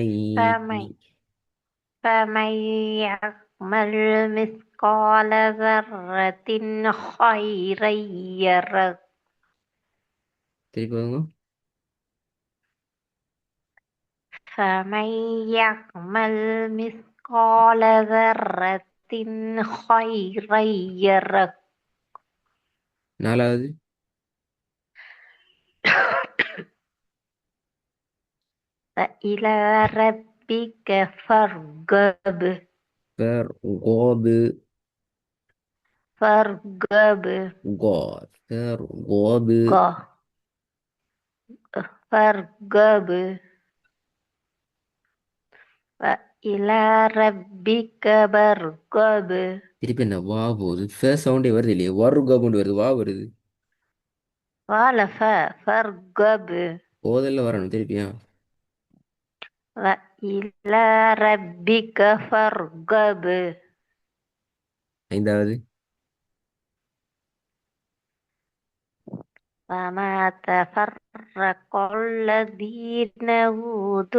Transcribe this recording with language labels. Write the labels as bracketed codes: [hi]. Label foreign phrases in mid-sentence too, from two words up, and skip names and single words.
[ar] فمن فمن يعمل مثقال ذرة خيرا يره. [ta] திருப்பி போதுங்க. [ar] فمن يعمل مثقال ذرة خيرا يره. [ta] நாலாவது [ar] فإلى ربك فارغب. فرغاب. فارغب. فرغاب. ق- فارغب. وإلى ربك فارغب. [ta] திருப்பி என்ன வா போகுது? சவுண்டே வருது இல்லையே, வருகாபுண்டு வருது, வா வருது. [ar] قال فارغب. [ta] ஓதல்ல வரணும் திருப்பியா. [ar] وإلى ربك فارغب. [ta] ஐந்தாவது [ar] وما تفرق الذين أوتوا